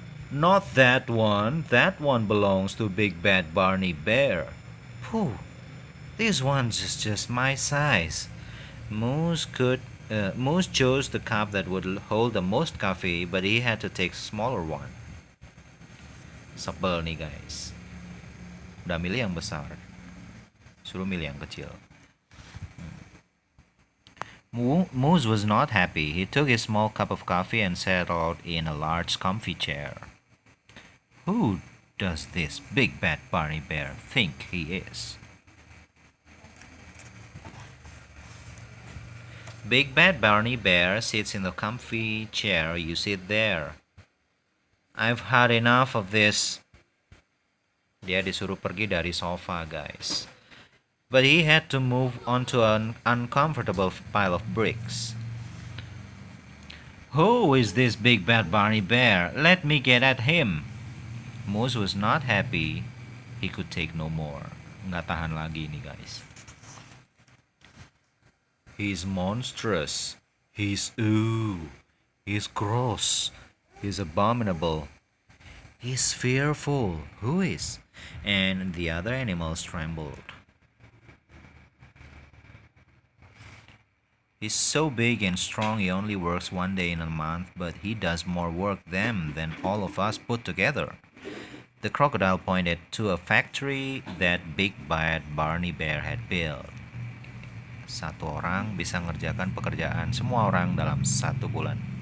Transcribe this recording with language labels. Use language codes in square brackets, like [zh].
[en] Not that one. That one belongs to Big Bad Barney Bear. Phew. This one's just my size. Moose chose the cup that would hold the most coffee, but he had to take a smaller one. [id] Sebel nih guys. Udah milih yang besar, suruh milih yang kecil. [en] Moose was not happy. He took his small cup of coffee and settled in a large comfy chair. Who does this Big Bad Barney Bear think he is? Big Bad Barney Bear sits in the comfy chair. You sit there. I've had enough of this. [id] Dia disuruh pergi dari sofa, guys. [en] But he had to move onto an uncomfortable pile of bricks. Who is this Big Bad Barney Bear? Let me get at him. Moose was not happy. He could take no more. [id] Nggak tahan lagi nih, guys. [en] He's monstrous. He's He's gross. He's abominable. He's fearful. Who is? And the other animals trembled. He's so big and strong he only works one day in a month, but he does more work than all of us put together. The crocodile pointed to a factory that Big Bad Barney Bear had built. [id] Satu orang bisa ngerjakan pekerjaan semua orang dalam 1 bulan.